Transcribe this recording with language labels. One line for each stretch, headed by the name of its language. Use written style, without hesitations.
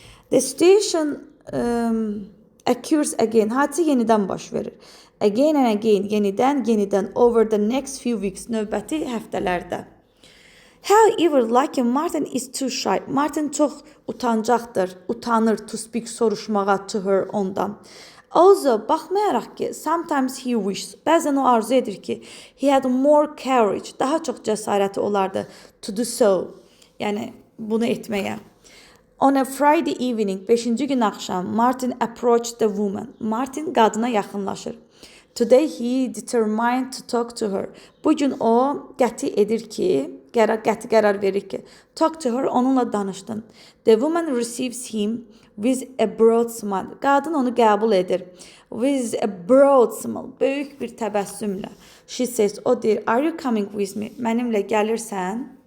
English: The situation occurs again,
Azerbaijani: hadisə yenidən baş verir.
English: Again and again,
Azerbaijani: yenidən,
English: over the next few weeks,
Azerbaijani: növbəti həftələrdə.
English: However,
Azerbaijani: lakin
English: Martin is too shy.
Azerbaijani: Martin çox utanır
English: to speak,
Azerbaijani: soruşmağa
English: to her,
Azerbaijani: ondan.
English: Also,
Azerbaijani: baxmayaraq ki,
English: sometimes he wishes,
Azerbaijani: bəzən o arzu edir ki,
English: he had more courage,
Azerbaijani: daha çox cəsarəti olardı
English: to do so,
Azerbaijani: yəni bunu etməyə.
English: On a Friday evening,
Azerbaijani: 5-ci gün axşam,
English: Martin approached the woman.
Azerbaijani: Martin qadına yaxınlaşır.
English: Today he determined to talk to her.
Azerbaijani: Bugün o qəti qərar verir ki,
English: talk to her,
Azerbaijani: onunla danışdın.
English: The woman receives him with a broad smile.
Azerbaijani: Qadın onu qəbul edir.
English: With a broad smile,
Azerbaijani: böyük bir təbəssümlə.
English: She says,
Azerbaijani: o deyir,
English: are you coming with me?
Azerbaijani: Mənimlə gəlirsən?